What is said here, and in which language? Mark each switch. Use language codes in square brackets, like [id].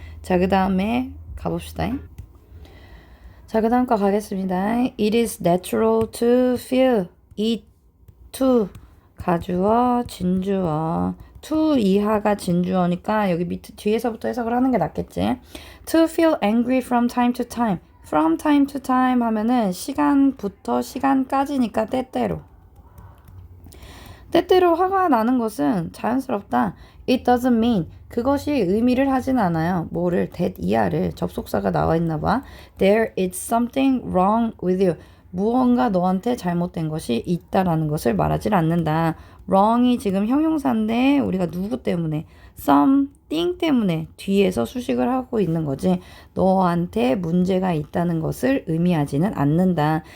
[ko] 자, 그 다음에 가봅시다. 자, 그 다음 거 가겠습니다. [en] It is natural to feel. [ko] it, to, 가주어, 진주어. to 이하가 진주어니까 여기 밑에 뒤에서부터 해석을 하는 게 낫겠지. [en] To feel angry from time to time. from time to time [ko] 하면은 시간부터 시간까지니까 때때로. 때때로 화가 나는 것은 자연스럽다. [en] It doesn't mean [ko] 그것이 의미를 하진 않아요. 뭐를 that 이하를 접속사가 나와 있나 봐. [en] There is something wrong with you. [ko] 무언가 너한테 잘못된 것이 있다라는 것을 말하지 않는다. wrong이 지금 형용사인데 우리가 누구 때문에 something 때문에 뒤에서 수식을 하고 있는 거지. 너한테 문제가 있다는 것을 의미하지는 않는다.